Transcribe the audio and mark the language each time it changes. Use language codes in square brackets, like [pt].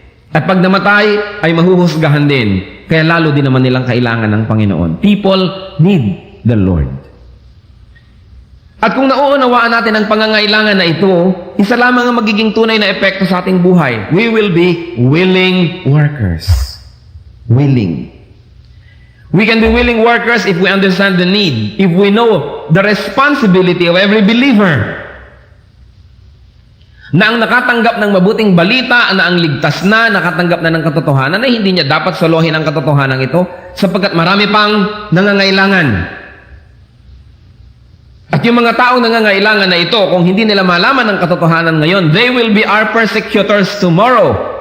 [tl] At pag namatay, ay mahuhusgahan din. Kaya lalo din naman nilang kailangan ng Panginoon. [en] People need the Lord. [tl] At kung nauunawaan natin ang pangangailangan na ito, isa lamang ang magiging tunay na epekto sa ating buhay. [en] We will be willing workers. Willing. We can be willing workers if we understand the need, if we know the responsibility of every believer. [tl] Na ang nakatanggap ng mabuting balita, na ang ligtas na, nakatanggap na ng katotohanan, na hindi niya dapat solohin ang katotohanan ito sapagkat marami pang nangangailangan. At yung mga taong nangangailangan na ito, kung hindi nila malaman ang katotohanan ngayon, [en] they will be our persecutors tomorrow.